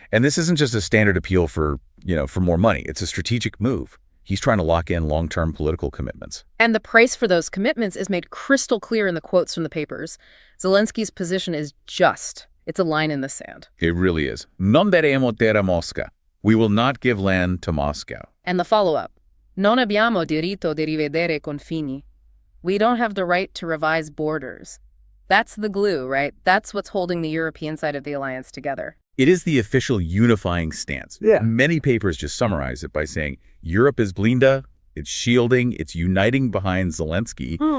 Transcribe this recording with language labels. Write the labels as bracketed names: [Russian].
[English] And this isn't just a standard appeal for more money. It's a strategic move. He's trying to lock in long-term political commitments. And the price for those commitments is made crystal clear in the quotes from the papers. Zelensky's position is just. It's a line in the sand. It really is. [Italian] Non daremo terra Mosca. [English] We will not give land to Moscow. And the follow-up. [Italian] Non abbiamo diritto di rivedere confini. [English] We don't have the right to revise borders. That's the glue, right? That's what's holding the European side of the alliance together. It is the official unifying stance. Yeah. Many papers just summarize it by saying Europe is blinda, it's shielding, it's uniting behind Zelensky.